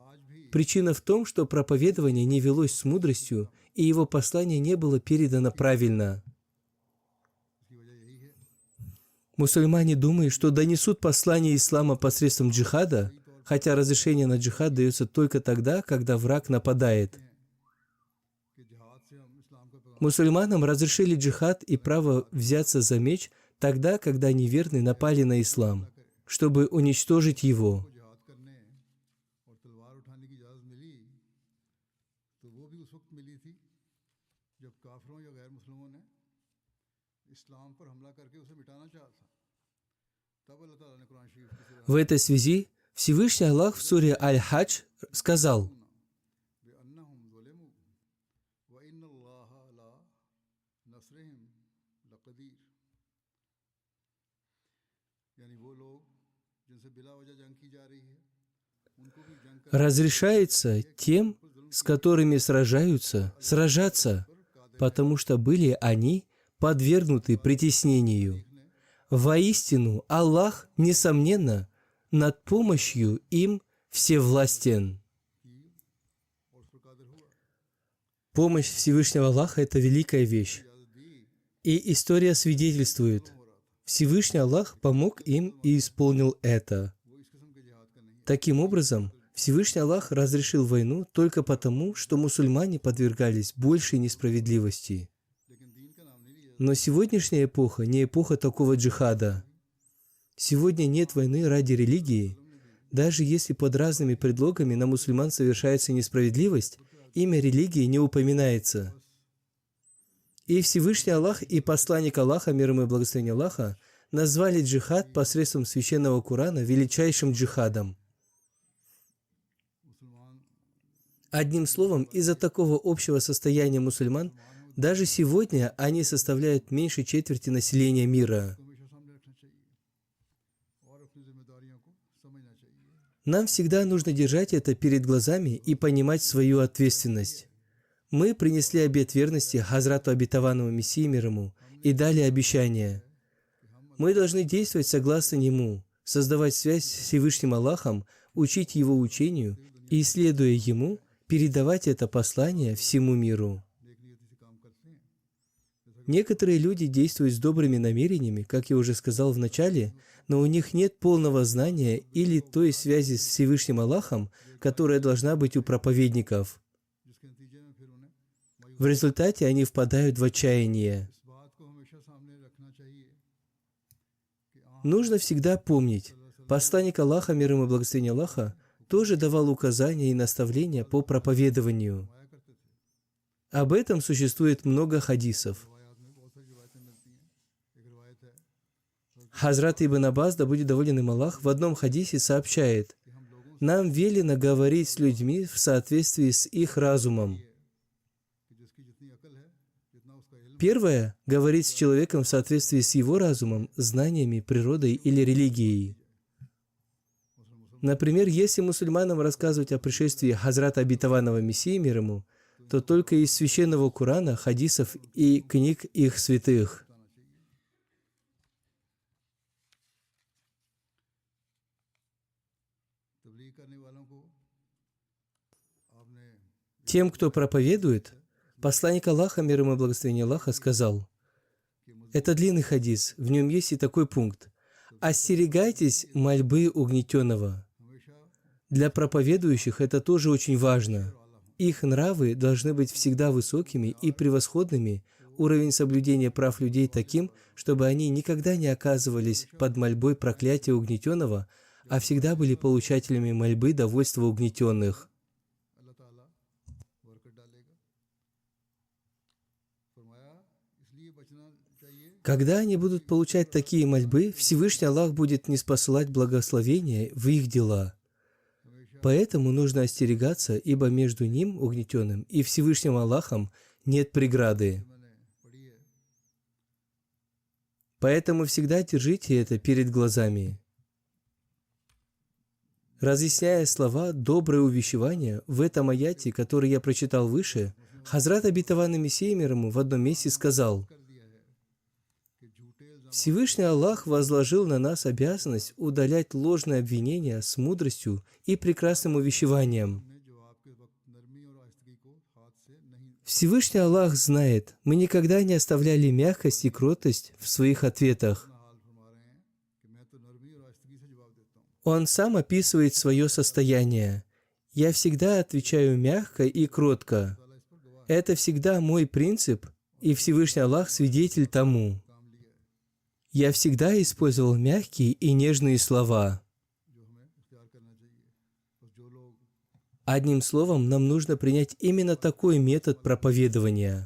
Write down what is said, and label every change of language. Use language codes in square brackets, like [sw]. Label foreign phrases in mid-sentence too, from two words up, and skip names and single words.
[ru] Причина в том, что проповедование не велось с мудростью, и его послание не было передано правильно. Мусульмане думают, что донесут послание ислама посредством джихада, хотя разрешение на джихад дается только тогда, когда враг нападает. [ur] کہ جہاد سے ہم اسلام کا پیغام [ru] Мусульманам разрешили джихад и право взяться за меч тогда, когда неверные напали на ислам, чтобы уничтожить его. [ur] کو جہاد کرنے اور تلوار اٹھانے کی اجازت ملی تو وہ بھی اس وقت ملی تھی جب کافروں یا غیر مسلموں نے اسلام پر حملہ کرکے اسے مٹانا چاہا تھا. تب اللہ تعالیٰ نے قرآن شریف کی سورہ [ru] В этой связи Всевышний Аллах в суре Аль-Хадж сказал: [ar] بأنهم ظلموا وإن الله على نصرهم لقدير, [ur] یعنی وہ لوگ جن سے بلا وجہ جنگ کی جا رہی ہے ان کو بھی جنگ کر [ru] разрешается тем, с которыми сражаются, сражаться, потому что были они подвергнуты притеснению. Воистину, Аллах, несомненно, над помощью им всевластен. [ur] اور اس پر قادر ہوا. [ru] Помощь Всевышнего Аллаха – это великая вещь. И история свидетельствует, Всевышний Аллах помог им и исполнил это. [ur] وہ اس قسم کے جہاد کا نہیں [ru] Таким образом, Всевышний Аллах разрешил войну только потому, что мусульмане подвергались большей несправедливости. [ur] لیکن دین کا نام نہیں لیا. [ru] Но сегодняшняя эпоха не эпоха такого джихада. Сегодня нет войны ради религии. Даже если под разными предлогами на мусульман совершается несправедливость, имя религии не упоминается. И Всевышний Аллах и посланник Аллаха, мир ему и благословение Аллаха, назвали джихад посредством священного Корана величайшим джихадом. [ur] मुसलमान [ru] Одним словом, из-за такого общего состояния мусульман, даже сегодня они составляют меньше четверти населения мира. [ur] کو ہمیشہ سامنے رکھنا چاہیے اور اپنی ذمہ داریوں کو سمجھنا چاہیے. [ru] Нам всегда нужно держать это перед глазами и понимать свою ответственность. Мы принесли обет верности Хазрату обетованному Мессии мир ему и дали обещание. Мы должны действовать согласно нему, создавать связь с Всевышним Аллахом, учить его учению и, следуя ему, передавать это послание всему миру. [ur] نیک نیتی سے کام کرتے ہیں. [ru] Некоторые люди действуют с добрыми намерениями, как я уже сказал в начале, но у них нет полного знания или той связи с Всевышним Аллахом, которая должна быть у проповедников. [ur] جس کے نتیجے میں پھر انہیں [ru] В результате они впадают в отчаяние. [ur] اس بات کو ہمیشہ سامنے رکھنا چاہیے کہ [ru] Нужно всегда помнить, посланник Аллаха, мир ему и благословение Аллаха, тоже давал указания и наставления по проповедованию. [ur] آیا کرتے تھے. [ru] Об этом существует много хадисов. [ur] روایات میں بہت ساری روایتیں ملتی ہیں. ایک روایت ہے [ru] Хазрат Ибн Аббас, да будет доволен им Аллах, в одном хадисе сообщает: [ur] کہ ہم لوگوں [ru] «Нам велено говорить с людьми в соответствии с их разумом». [ur] کہ جس کی جتنی عقل ہے جتنا اس کا علم [ru] Первое – говорить с человеком в соответствии с его разумом, знаниями, природой или религией. Например, если мусульманам рассказывать о пришествии Хазрата обетованного Мессии мир ему, то только из священного Корана, хадисов и книг их святых. [ur] بتانا چاہیے. تبلیغ کرنے والوں کو آپ نے [ru] Тем, кто проповедует, посланник Аллаха, мир ему и благословение Аллаха, сказал, это длинный хадис, в нем есть и такой пункт: «Остерегайтесь мольбы угнетенного». [ur] हमेशा [ru] Для проповедующих это тоже очень важно. Их нравы должны быть всегда высокими и превосходными, уровень соблюдения прав людей таким, чтобы они никогда не оказывались под мольбой проклятия угнетенного, а всегда были получателями мольбы довольства угнетенных. [ur] اللہ تعالیٰ برکت ڈالے گا۔ فرمایا اس لیے بچنا چاہیے [ru] Когда они будут получать такие мольбы, Всевышний Аллах будет ниспосылать благословения в их дела. Поэтому нужно остерегаться, ибо между ним, угнетенным, и Всевышним Аллахом нет преграды. [ur] میں نے پڑھی ہے [ru] Поэтому всегда держите это перед глазами. Разъясняя слова «доброе увещевание» в этом аяте, который я прочитал выше, Хазрат обетованный Мессия мир ему в одном месте сказал: [ur] کر دیا ہے کہ جھوٹے الزام [ru] «Всевышний Аллах возложил на нас обязанность удалять ложные обвинения с мудростью и прекрасным увещеванием». [ur] نے جو آپ کے وقت نرمی اور آہستگی کو ہاتھ سے نہیں [ru] Всевышний Аллах знает, мы никогда не оставляли мягкость и кротость в своих ответах. [ur] اپنا حال فرما رہے ہیں کہ میں تو نرمی اور آہستگی سے جواب دیتا ہوں. [ru] Он сам описывает свое состояние. «Я всегда отвечаю мягко и кротко. Это всегда мой принцип, и Всевышний Аллах свидетель тому. Я всегда использовал мягкие и нежные слова». Одним словом, нам нужно принять именно такой метод проповедования.